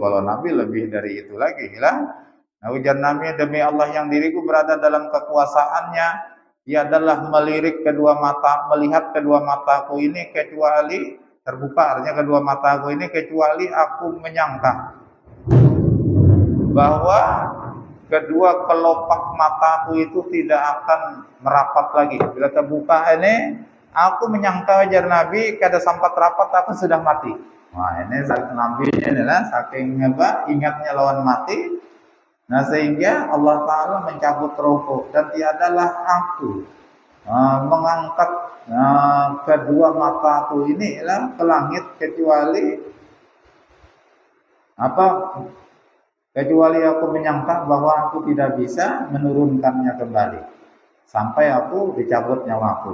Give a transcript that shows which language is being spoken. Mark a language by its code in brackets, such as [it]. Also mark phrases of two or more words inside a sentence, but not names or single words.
[id] Kalau Nabi lebih dari itu lagi, lah. Nah, ujar Nabi, demi Allah yang diriku berada dalam kekuasaannya, ia adalah melirik kedua mata, melihat kedua mataku ini kecuali terbuka, artinya kedua mataku ini kecuali aku menyangka bahwa kedua kelopak mataku itu tidak akan merapat lagi. [bjn] Bila terbuka ini, aku menyangka wajar Nabi kada sampat rapat aku sudah mati. Wah, ini Nabi ini lah saking apa ingatnya lawan mati. Nah, [id] sehingga Allah Ta'ala mencabut rohku dan tiadalah aku mengangkat kedua mataku ini lah ke langit kecuali apa? Kecuali aku menyangka bahwa aku tidak bisa menurunkannya kembali sampai aku dicabut nyawaku.